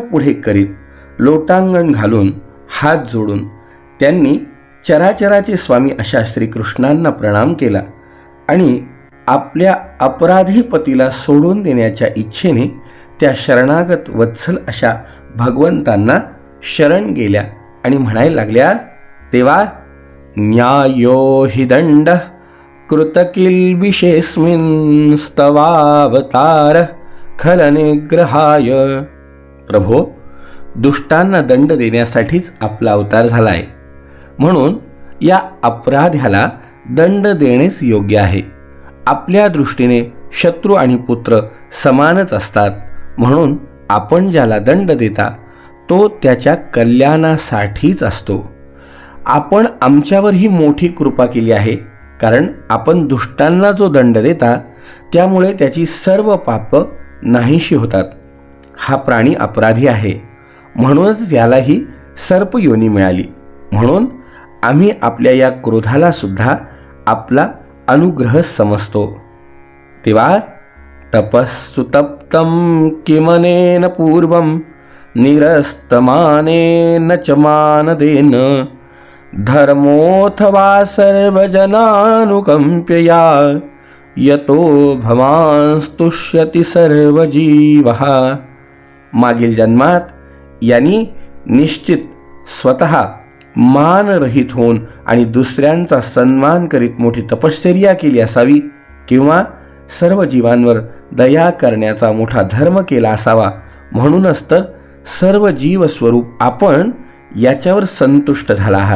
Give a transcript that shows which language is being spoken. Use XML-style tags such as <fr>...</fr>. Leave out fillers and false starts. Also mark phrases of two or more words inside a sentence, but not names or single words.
<mr>पुढे करीत लोटांगण घालून हात जोडून त्यांनी चराचराचे स्वामी अशा श्रीकृष्णांना प्रणाम केला आणि आपल्या अपराधी पतीला सोडून देण्याच्या इच्छेने त्या शरणागत वत्सल अशा भगवंतांना शरण गेल्या आणि म्हणायला लागल्या, तेव्हा</mr> <sa>न्यायो हि दंड कृतकिल्बिषेस्मिन् स्तवावतार खलनिग्रहाय.</sa> <mr>प्रभो, दुष्टांना दंड देण्यासाठीच आपला अवतार झालाय, म्हणून या अपराध्याला दंड देणेच योग्य आहे. आपल्या दृष्टीने शत्रू आणि पुत्र समानच असतात, म्हणून आपण ज्याला दंड देता तो त्याच्या कल्याणासाठीच असतो. आपण आमच्यावर ही मोठी कृपा केली आहे, कारण आपण दुष्टांना जो दंड देता त्यामुळे त्याची सर्व पाप नाहीशी होतात. हा प्राणी अपराधी आहे, म्हणूनच यालाही सर्पयोनी मिळाली, म्हणून आम्ही आपल्या या क्रोधाला सुद्धा आपला अनुग्रह समजतो.</mr> <sa>तेव्हा तपस्सुतप्तं किमनेन पूर्वं निरस्तमानेन च मानदेन धर्मोऽथवा सर्वजनानुकंप्यया यतो भवांस्तुष्यति सर्वजीवः.</sa> <mr>मागील जन्मात यांनी निश्चित स्वतः मानरहित होऊन आणि दुसऱ्यांचा सन्मान करीत मोठी तपश्चर्या केली असावी, किंवा सर्व जीवांवर दया करण्याचा मोठा धर्म केला असावा, म्हणूनच तर सर्व जीवस्वरूप आपण याच्यावर संतुष्ट झाला आहात.</mr>